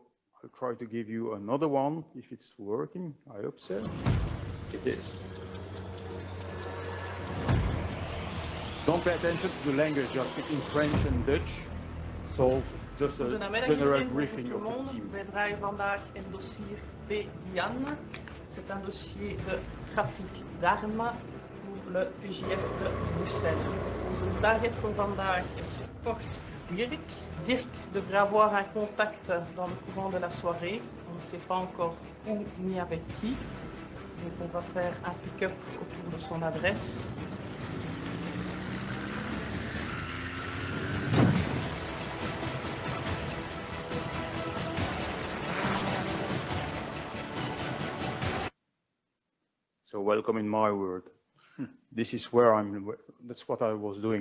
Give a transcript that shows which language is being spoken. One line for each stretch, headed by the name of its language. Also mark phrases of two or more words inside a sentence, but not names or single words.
English: I'll try to give you another one, if it's working. I hope so. It is. Don't pay attention to the language, just speaking French and Dutch. So, just a general briefing of the team.
Dutch: Wij draaien vandaag een dossier P. Diane.
French: C'est un dossier de trafic d'armes pour le PJF de Bruxelles.
Dutch: Onze target voor vandaag is Kort Dirk.
French: Dirk devrait avoir un contact dans le courant de la soirée. On ne sait pas encore où ni avec qui. Donc on va faire un pick-up autour de son adresse.
English: So welcome in my world. This is where that's what I was doing.